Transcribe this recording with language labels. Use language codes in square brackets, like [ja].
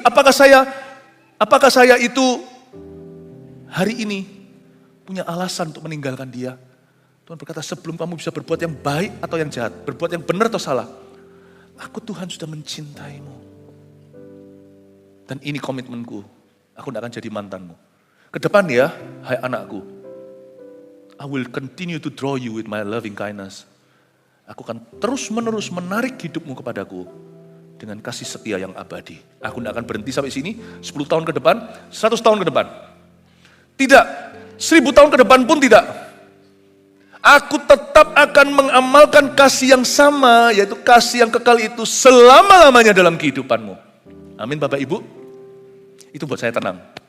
[id] Apakah saya itu hari ini punya alasan untuk meninggalkan dia? Tuhan berkata, sebelum kamu bisa berbuat yang baik atau yang jahat, berbuat yang benar atau salah, aku Tuhan sudah mencintaimu. Dan ini komitmenku, aku tidak akan jadi mantanmu. Kedepan ya, hai anakku, [en] I will continue to draw you with my loving kindness. [id] Aku akan terus-menerus menarik hidupmu kepadaku dengan kasih setia yang abadi. Aku tidak akan berhenti sampai sini, 10 tahun ke depan, 100 tahun ke depan. Tidak, 1000 tahun ke depan pun tidak. Aku tetap akan mengamalkan kasih yang sama, yaitu kasih yang kekal itu selama-lamanya dalam kehidupanmu. Amin Bapak Ibu. Itu buat saya tenang.